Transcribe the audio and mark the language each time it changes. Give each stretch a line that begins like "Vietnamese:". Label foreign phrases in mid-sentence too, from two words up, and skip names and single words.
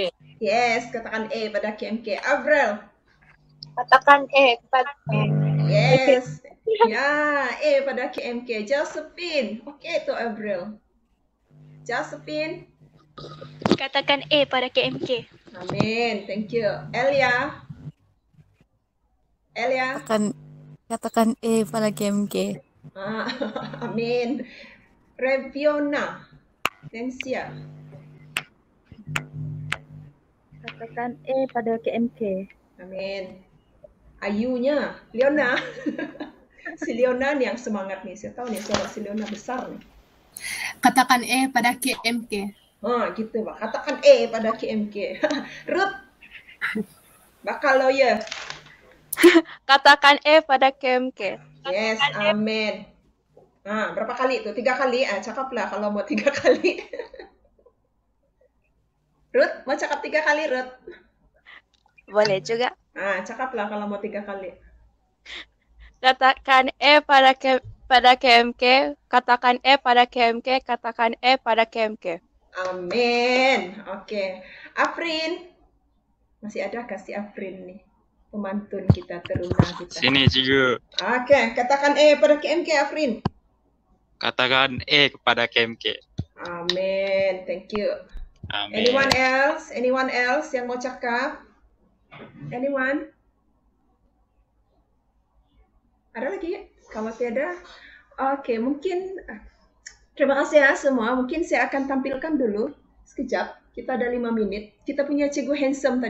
Malay: Yes, katakan A pada KMK. Avril. Katakan E pada Yes. Ya, A pada KMK. Josephine. Okey tu Avril. Josephine. Katakan E pada KMK. Amin.
English: Thank you.
Malay: Elia. Elia. Katakan E pada KMK. Amin. Reviona. Tensia. Katakan E pada KMK. Amin. Ayunya, Leona. Si Leona ni yang semangat ni. Saya tahu ni suara si Leona besar ni. Katakan E pada KMK. Gitu Pak. Katakan E pada KMK. Ruth. Bakal lawyer. Katakan E pada KMK. Yes, amin. Berapa kali tu? 3 kali. Cakaplah kalau mau 3 kali. Ruth, mau cakap 3 kali, Ruth? Boleh juga. Cakaplah kalau mau 3 kali. Katakan E pada KMK. Katakan E pada KMK. Katakan E pada KMK. Amin. Okey. Afrin. Masih ada kasih Afrin ni. Pemantun kita, teruna kita. Sini cikgu. Okey, katakan E pada KMK, Afrin. Katakan E kepada KMK. Amin.
English: Thank you.
Malay: Amin.
English: Anyone else? Anyone else
Malay: yang mau cakap?
English: Anyone?
Malay: Ada lagi? Kalau tiada, okey, mungkin terima kasih ya semua. Mungkin saya akan tampilkan dulu sekejap. Kita ada 5 minit. Kita punya Cikgu Handsome tadi.